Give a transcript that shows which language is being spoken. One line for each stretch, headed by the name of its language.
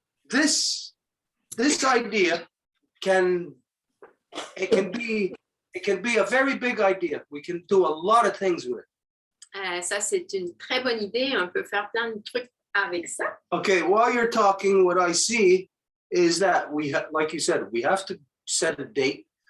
English: This idea can be a very big idea. We can do a lot of things with it.
French: Ça, c'est une très bonne idée. On peut faire plein de trucs avec ça.
English: Okay, while you're talking, what I see is that like you said, we have to set a date.